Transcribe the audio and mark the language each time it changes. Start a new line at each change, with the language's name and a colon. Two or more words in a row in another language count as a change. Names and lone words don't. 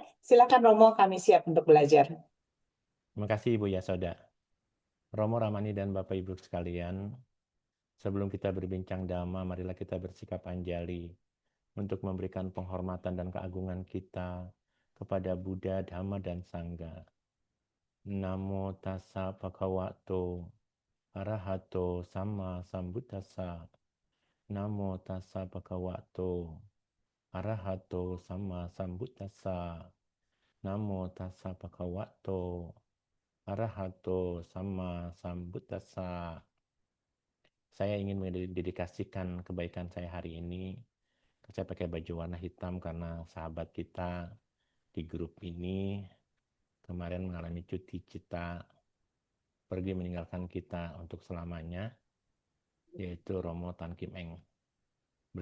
Indonesian: Silakan Romo, kami siap untuk belajar. Terima kasih Ibu Yasoda. Romo Ramani dan Bapak Ibu sekalian, sebelum kita berbincang dhamma, marilah kita bersikap anjali untuk memberikan penghormatan dan keagungan kita kepada Buddha, Dhamma, dan Sangha.
Pali: Namo tassa bhagavato arahato sama sambuddhassa. Namo tassa bhagavato arahato sama sambuddhassa. Namo tassa bhagavato arahato sama sambuddhassa.
Indonesian: Saya ingin mendedikasikan kebaikan saya hari ini. Saya pakai baju warna hitam karena sahabat kita di grup ini kemarin mengalami
Pali: cuti cita,
Indonesian: pergi meninggalkan kita untuk selamanya, yaitu Romo Tan Kim Eng.